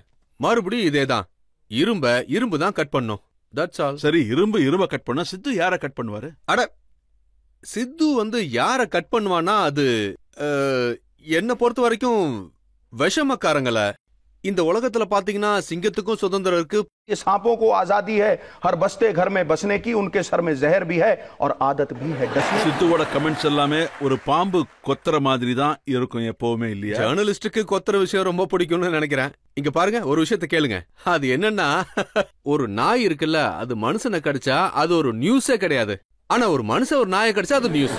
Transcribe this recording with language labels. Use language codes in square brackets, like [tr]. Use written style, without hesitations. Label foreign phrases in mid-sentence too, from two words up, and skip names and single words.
[ta] மறுபடியும் இதேதான். இரும்பு தான் கட் பண்ணும். [en] That's all. [ta] சரி, இரும்ப கட் பண்ணா சித்து யார கட் பண்ணுவாரு? அட, சித்து யார கட் பண்ணுவானா அது என்ன பொறுத்த வரைக்கும் விஷமக்காரங்கள. இந்த உலகத்துல பாத்தீங்கன்னா சிங்கத்துக்கும் சுதந்திரம் இருக்கு. [hi] ये सांपों को आजादी है हर बस्ते घर में बसने की, उनके सर में जहर भी है और आदत भी है डसने. [ta] சித்துவோட கமெண்ட்ஸ் எல்லாமே ஒரு பாம்பு கொத்துற மாதிரி தான் இருக்கும் எப்பவுமே, இல்லையா? ஜேர்னலிஸ்டுக்கு கொத்துற விஷயம் ரொம்ப பிடிக்கும்னு நினைக்கிறேன். இங்க பாருங்க, ஒரு விஷயத்த கேளுங்க. அது என்னன்னா, ஒரு நாய் இருக்குல்ல, அது மனுஷனை கடிச்சா அது ஒரு நியூஸே கிடையாது. ஆனா ஒரு மனுஷன் ஒரு நாயை கடிச்சா அது நியூஸ்.